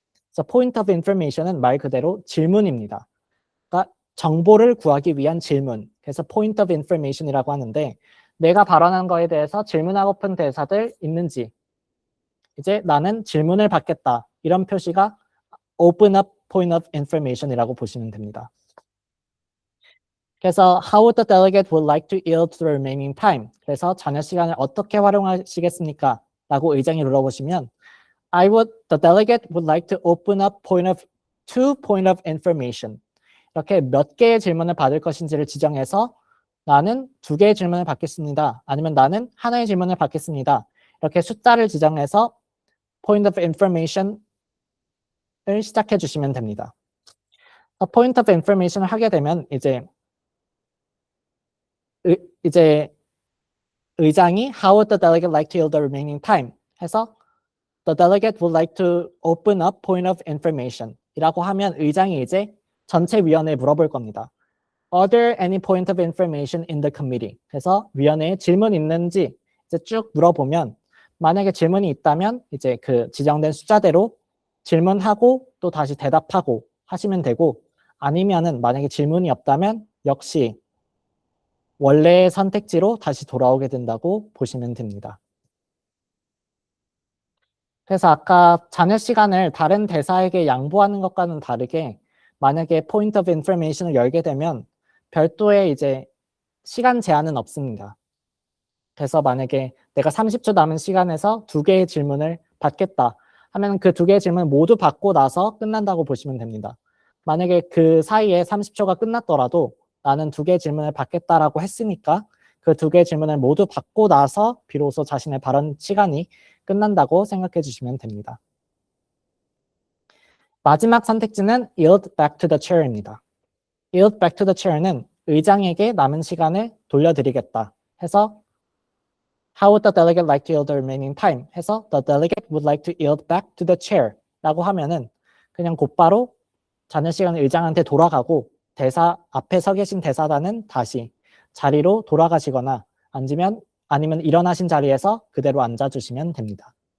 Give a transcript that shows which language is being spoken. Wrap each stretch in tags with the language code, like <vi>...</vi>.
<ko>그래서 Point of Information은 말 그대로 질문입니다. 그러니까 정보를 구하기 위한 질문. 그래서 Point of Information이라고 하는데 내가 발언한 거에 대해서 질문하고픈 대사들 있는지 이제 나는 질문을 받겠다. 이런 표시가 Open Up Point of Information이라고 보시면 됩니다.</ko> <en>그래서 How would the delegate would like to yield the remaining time?</en> <ko>그래서 잔여 시간을 어떻게 활용하시겠습니까? 라고 의장이 물어보시면</ko> <en>the delegate would like to open up two point of information.</en> <ko>이렇게 몇 개의 질문을 받을 것인지를 지정해서 나는 2개의 질문을 받겠습니다. 아니면 나는 하나의 질문을 받겠습니다. 이렇게 숫자를 지정해서 point of information을 시작해 주시면 됩니다.</ko> <en>point of information을</en> <ko>하게 되면 이제 의장이</ko> <en>How would the delegate like to yield the remaining time?</en> <ko>해서</ko> <en>The delegate would like to open up point of information</en> <ko>이라고 하면 의장이 이제 전체 위원회에 물어볼 겁니다.</ko> <en>Are there any point of information in the committee?</en> <ko>그래서 위원회에 질문 있는지 이제 쭉 물어보면 만약에 질문이 있다면 이제 그 지정된 숫자대로 질문하고 또 다시 대답하고 하시면 되고, 아니면은 만약에 질문이 없다면 역시 원래의 선택지로 다시 돌아오게 된다고 보시면 됩니다. 그래서 아까 잔여 시간을 다른 대사에게 양보하는 것과는 다르게 만약에 point of information을 열게 되면 별도의 이제 시간 제한은 없습니다. 그래서 만약에 내가 30초 남은 시간에서 2개의 질문을 받겠다 하면 그 2개의 질문 모두 받고 나서 끝난다고 보시면 됩니다. 만약에 그 사이에 30초가 끝났더라도 나는 2개의 질문을 받겠다라고 했으니까 그 2개의 질문을 모두 받고 나서 비로소 자신의 발언 시간이 끝난다고 생각해 주시면 됩니다. 마지막 선택지는</ko> <en>yield back to the chair입니다. yield back to the chair는</en> <ko>의장에게 남은 시간을 돌려드리겠다 해서</ko> <en>How would the delegate like to yield the remaining time?</en> <ko>해서</ko> <en>the delegate would like to yield back to the chair</en> <ko>라고 하면은 그냥 곧바로 잔여 시간을 의장한테 돌아가고 대사 앞에 서 계신 대사단은 다시 자리로 돌아가시거나 아니면 일어나신 자리에서 그대로 앉아주시면 됩니다.</ko>